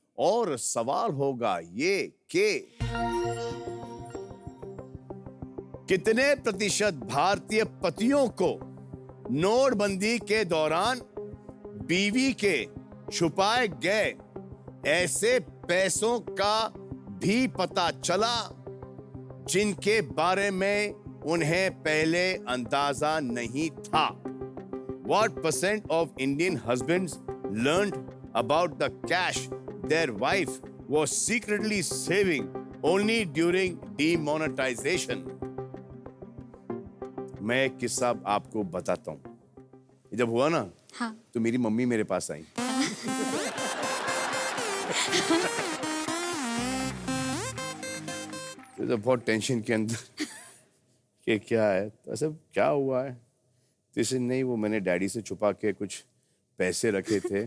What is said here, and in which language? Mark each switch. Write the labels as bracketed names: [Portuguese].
[Hindi] और सवाल होगा ये कि कितने प्रतिशत भारतीय पतियों को नोटबंदी के दौरान बीवी के छुपाए गए ऐसे पैसों का भी पता चला जिनके बारे में उन्हें पहले अंदाजा नहीं था? [English] What percent of Indian husbands learned about the cash their wife was secretly saving only during demonetization? [Hindi] मैं एक किस्सा आपको बताता हूँ। जब हुआ ना, हाँ। तो मेरी मम्मी मेरे पास आई। तो बहुत टेंशन के अंदर कि क्या है, तो ऐसे क्या हुआ है, तो इसे नहीं, वो मैंने डैडी से छुपा के कुछ पैसे रखे थे।